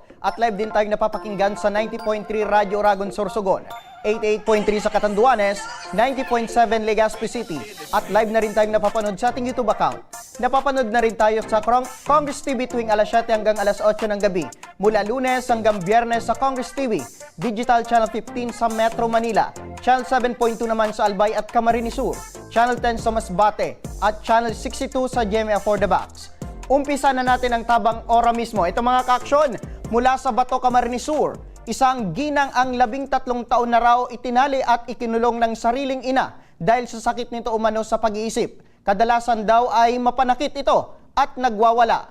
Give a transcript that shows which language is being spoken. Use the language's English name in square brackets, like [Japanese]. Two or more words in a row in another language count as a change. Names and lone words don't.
[Filipino] At live din tayong napapakinggan sa 90.3 Radyo Oragon Sorsogon, 88.3 sa Catanduanes, 90.7 Legazpi City. At live na rin tayong napapanood sa ating YouTube account. Napapanood na rin tayo sa Congress TV tuwing alas 7 hanggang alas 8 ng gabi. Mula Lunes hanggang Biyernes sa Congress TV, Digital Channel 15 sa Metro Manila, Channel 7.2 naman sa Albay at Camarines Sur, Channel 10 sa Masbate, at Channel 62 sa GMA for the Box. Umpisa na natin ang tabang ora mismo. Ito mga ka-aksyon, mula sa Bato, Camarines Sur, isang ginang ang 13 taon na raw itinali at ikinulong ng sariling ina dahil sa sakit nito umano sa pag-iisip. Kadalasan daw ay mapanakit ito at nagwawala.